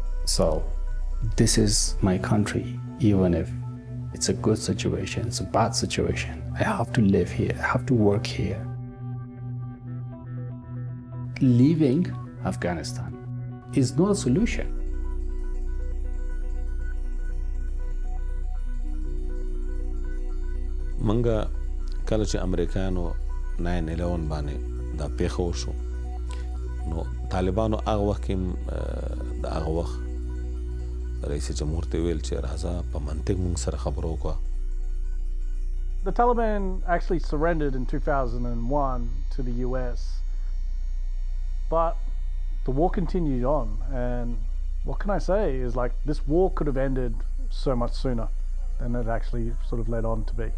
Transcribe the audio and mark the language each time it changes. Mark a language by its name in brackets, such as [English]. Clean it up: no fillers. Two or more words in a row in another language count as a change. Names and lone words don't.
[English] So this is my country, even if it's a good situation, it's a bad situation. I have to live here, I have to work here. Leaving Afghanistan is not a solution. [Pashto] منګه کله چې امریکایانو 9/11 باندې دا پیښه وشو نو طالبانو هغه وخت د هغه وخت رئیس جمهور ته ویل چې راځه په منطق موږ سره خبرو وکړه. [English] The Taliban actually surrendered in 2001 to the US, but the war continued on, and what can I say is like this war could have ended so much sooner than it actually sort of led on to be.